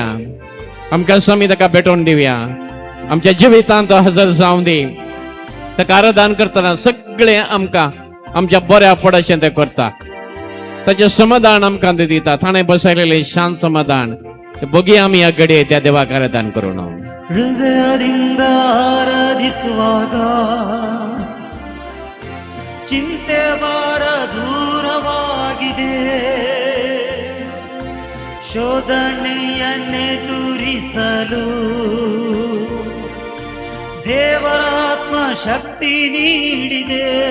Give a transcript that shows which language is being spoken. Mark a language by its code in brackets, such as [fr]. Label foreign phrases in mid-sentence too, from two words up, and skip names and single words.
[kok] आमकां स्वामी ताका भेटोवन दिवया. आमच्या जिवितांत तो हजर जावं दी. ताका आराधन करतना सगळें आमकां आमच्या बऱ्या पडशें तें करता. ताचें समाधान आमकां ते दिता. ताणें बसयलेलें शांत समाधान बघया आमी ह्या घडये त्या देवाक आराधन करून. [kn] ಹೃದಯದಿಂದ ಆರಾಧಿಸುವಾಗ ಚಿಂತೆ ಭಾರ ದೂರವಾಗಿದೆ, ಶೋಧನೆಯನ್ನೆದುರಿಸಲು ದೇವರ ಆತ್ಮ ಶಕ್ತಿ ನೀಡಿದೆ.